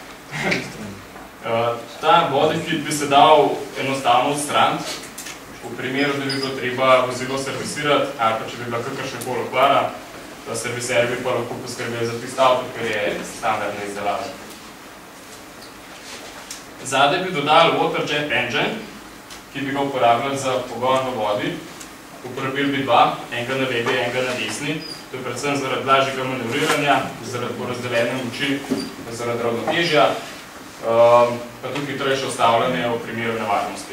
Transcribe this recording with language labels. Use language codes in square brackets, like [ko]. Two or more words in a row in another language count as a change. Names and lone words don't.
[sl] Ta bodykit bi se dal enostavno odstraniti, v primeru, da bi bilo treba vozilo servisirati, ali pa če bi bila kakršna koli okvara, da serviser bi pa lahko poskrbeli za tisto avto, ker je standardna izdelava. Zadaj bi dodali [en] water jet engine, [sl] ki bi ga uporabljali za pogon v vodi. Uporabili bi dva, enega na levi, enega na desni. To je predvsem zaradi lažjega manevriranja, zaradi porazdeljene moči, zaradi ravnotežja, pa tudi hitrejše ustavljanje v primeru nevarnosti.